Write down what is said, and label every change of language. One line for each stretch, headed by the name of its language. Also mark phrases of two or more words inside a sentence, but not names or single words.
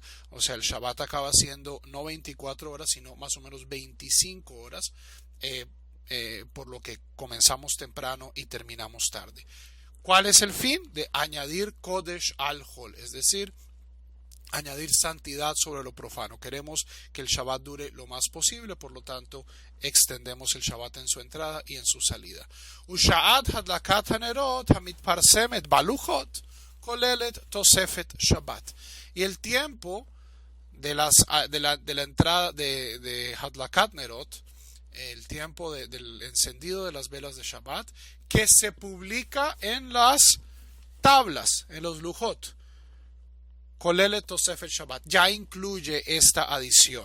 Spanish: O sea, el Shabbat acaba siendo no 24 horas, sino más o menos 25 horas, por lo que comenzamos temprano y terminamos tarde. ¿Cuál es el fin? De añadir
Hebrew: קודש על חול,
Spanish: es decir, añadir santidad sobre lo profano. Queremos que el Shabbat dure lo más posible, por lo tanto, extendemos el Shabbat en su entrada y en su salida.
Hebrew: ושעת הדלקת הנרות המתפרסמת בלוחות כוללת תוספת שבת.
Spanish: Y el tiempo de la entrada de
Hebrew: הדלקת נרות,
Spanish: el tiempo del encendido de las velas de Shabbat, que se publica en las tablas, en los lujot,
Hebrew: כוללת תוספת שבת,
Spanish: ya incluye esta adición.